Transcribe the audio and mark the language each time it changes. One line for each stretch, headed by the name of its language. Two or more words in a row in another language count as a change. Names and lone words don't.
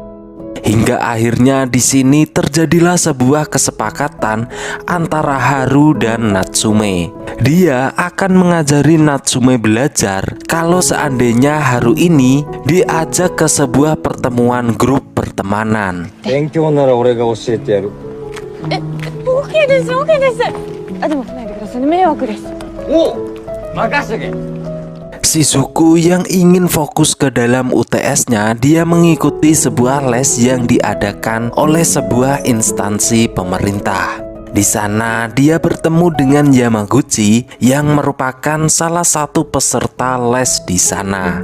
Indonesian: Hingga akhirnya di sini terjadilah sebuah kesepakatan antara Haru dan Natsume. Dia akan mengajari Natsume belajar kalau seandainya Haru ini diajak ke sebuah pertemuan grup pertemanan.
Japanese: 勉強なら俺が教えてやる。 OK です、OK です。でも来ないでくださいね、迷惑です。おう、任せとけ。
Indonesian: Shizuku yang ingin fokus ke dalam UTS-nya, dia mengikuti sebuah les yang diadakan oleh sebuah instansi pemerintah. Di sana dia bertemu dengan Yamaguchi yang merupakan salah satu peserta les di sana.